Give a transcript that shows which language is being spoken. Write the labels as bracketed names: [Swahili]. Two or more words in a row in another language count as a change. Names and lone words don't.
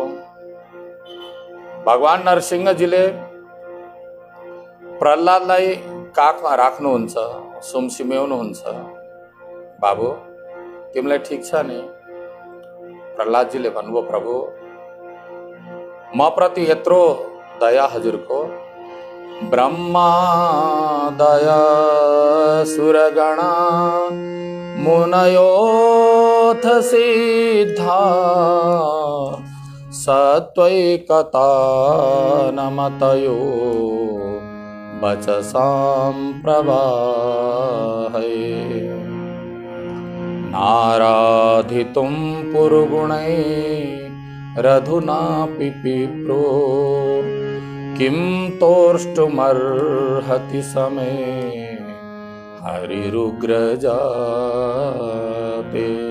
[Nepali] भगवान नरसिंहजीले प्रहलादलाई काखमा राख्नुहुन्छ, सुमसिम्याउनुहुन्छ। बाबु, तिमीलाई ठीक छ नि? प्रहलादजीले भन्नुभयो, प्रभु, म प्रति यत्रो दया हजुरको। [Sanskrit] ब्रह्मा दया सुरगणा मुनयोऽथ सिद्धा सत्वैकता नमतयो वचसां प्रवाहये नाराधितुं पुरुगुणैरधुनापि विप्रो किं तोष्टुमर्हति समे हरिरुग्रजाते।